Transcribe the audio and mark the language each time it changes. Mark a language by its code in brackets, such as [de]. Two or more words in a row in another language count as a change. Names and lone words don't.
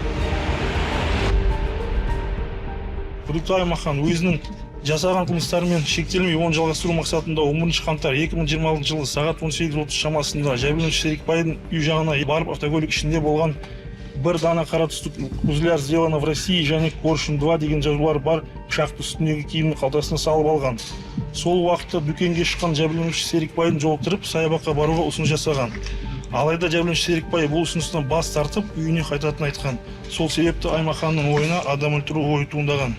[kk] Күдікті Аймахан өзінің жасаған қылмыстарымен шектелмей 10 жалғастыру мақсатында 11 қаңтар 2026 жылы сағат 18:30 шамасында жәбірленуші Серікбайдың үй жағына барып автокөлік ішінде болған бір дана қара түсті «Узляр [ru] сделано в России» [kk] және «Коршун 2» деген жазулар бар пышақты үстіндегі киімнің қалтасына салып алған. Сол уақытта дүкенге шыққан жәбірленуші Серікбайдың жолықтырып саябаққа баруға ұсыныс жасаған. Алайда жәбірленуші Серікбай бұл ұсыныстан бас тартып, үйіне қайтатынын айтқан. Сол себепті Аймаханның ойына адам өлтіру ойы туындаған.